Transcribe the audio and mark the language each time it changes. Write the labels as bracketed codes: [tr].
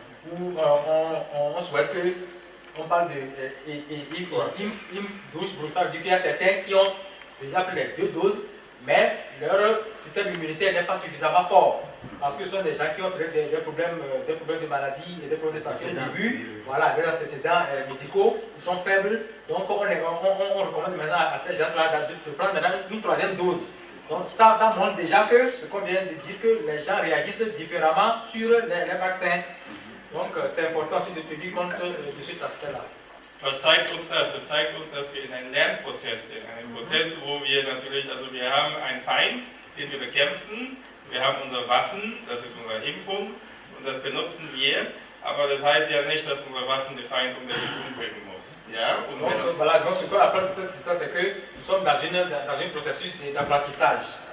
[fr] où on souhaite que on parle de IMF-12, ça veut dire qu'il y a certains qui ont déjà pris les 2 doses, mais leur système immunitaire n'est pas suffisamment fort, parce que ce sont des gens qui ont des problèmes de maladie et des problèmes de santé au début, voilà, des antécédents médicaux, ils sont faibles, donc on recommande maintenant à ces gens-là de prendre maintenant une 3e dose. Donc ça montre déjà que ce qu'on vient de dire, que les gens réagissent différemment sur les vaccins. Donc c'est important aussi de tenir compte de cet aspect-là. [de] Was zeigt uns das? Das zeigt uns, dass wir in einem Lernprozess sind. Ein Prozess, wo wir natürlich, also wir haben einen Feind, den wir bekämpfen, wir haben unsere Waffen, das ist unsere Impfung und das benutzen wir, aber das heißt ja nicht, dass unsere Waffen den Feind unbedingt umbringen muss. Ja? Und [fr] donc, voilà, donc ce qu'on apprend de cette histoire, c'est que nous sommes dans un processus d'apprentissage.